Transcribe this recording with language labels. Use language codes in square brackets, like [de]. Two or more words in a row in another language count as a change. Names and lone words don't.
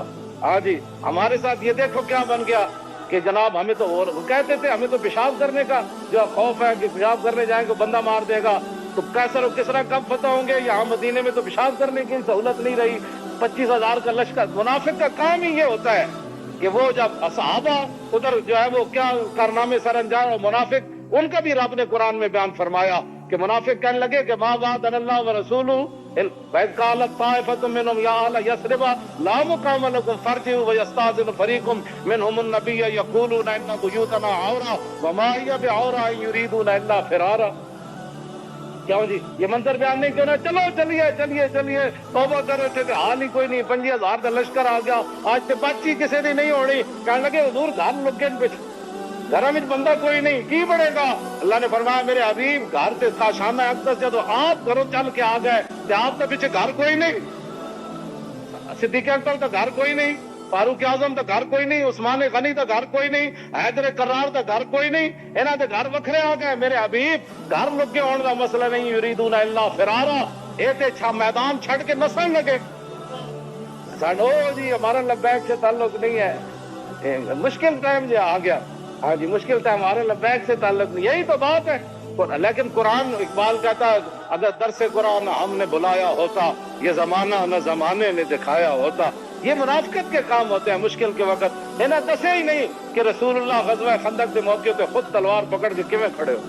[ur] ہاں جی ہمارے ساتھ یہ دیکھو کیا بن گیا کہ جناب ہمیں تو اور کہتے تھے ہمیں تو پیشاب کرنے کا جو خوف ہے کہ پیشاب کرنے جائیں گے بندہ مار دے گا، تو کیسر و کسرا کب فتح ہوں گے؟ یہاں مدینے میں تو پیشاب کرنے کی سہولت نہیں رہی، 25,000 کا لشکر۔ منافق کا کام ہی یہ ہوتا ہے کہ وہ جب صحابہ ادھر جو ہے وہ کیا کارنامے سر انجام، اور منافق ان کا بھی رب نے قرآن میں بیان فرمایا کہ منافق کہنے لگے کہ [ar] ما وعدنا اللہ ورسولہ وَإِذْ قَالَتْ طَائِفَةٌ مِّنْهُمْ يَا أَهْلَ يَثْرِبَ لَا مُقَامَ لَكُمْ فَارْجِعُوا وَيَسْتَأْذِنُ فَرِيقٌ مِّنْهُمُ النَّبِيَّ يَقُولُونَ إِنَّ بُيُوتَنَا عَوْرَةٌ وَمَا هِيَ بِعَوْرَةٍ إِن يُرِيدُونَ إِلَّا فِرَارًا۔ [ur] کیوں جی یہ منظر بیان نہیں کرنا، چلو چلیے چلیے چلیے توبہ کرو تھے حال ہی کوئی نہیں، 25,000 کا لشکر آ گیا، آج سے بچی کسی دی نہیں ہونی، کہنے لگے حضور گھر لگے پچھے گھر میں بندہ کوئی نہیں کی بڑھے گا. [pa] اللہ نے فرمایا میرے حبیب گھر تے تھا شام اقدس جدو آپ گھروں چل کے آ گئے تے آپ کے پیچھے گھر کوئی نہیں. صدیق اکبر تو گھر کوئی نہیں, فاروق اعظم تو گھر کوئی نہیں, عثمان غنی تو گھر کوئی نہیں, حیدر کرار تو گھر کوئی نہیں, انہاں دے گھر وکھرے آ گئے. میرے حبیب گھر لگے ہونے دا مسئلہ نہیں, [ar] یریدون الا فرارا, [pa] اے تے میدان چھڑ کے نسن لگے. [ur] سانو جی ہمارا لبیک سے تعلق نہیں ہے, مشکل ٹائم جو آ گیا, ہاں جی مشکل ٹائم, ہمارے لبیک سے تعلق نہیں, یہی تو بات ہے. لیکن قرآن, اقبال کہتا ہے اگر درس قرآن ہم نے بلایا ہوتا, یہ زمانہ نہ زمانے نے دکھایا ہوتا. یہ منافقت کے کام ہوتے ہیں مشکل کے وقت. انہیں دسے ہی نہیں کہ رسول اللہ غزوہ خندق کے موقع پہ خود تلوار پکڑ کے کیویں کھڑے ہو.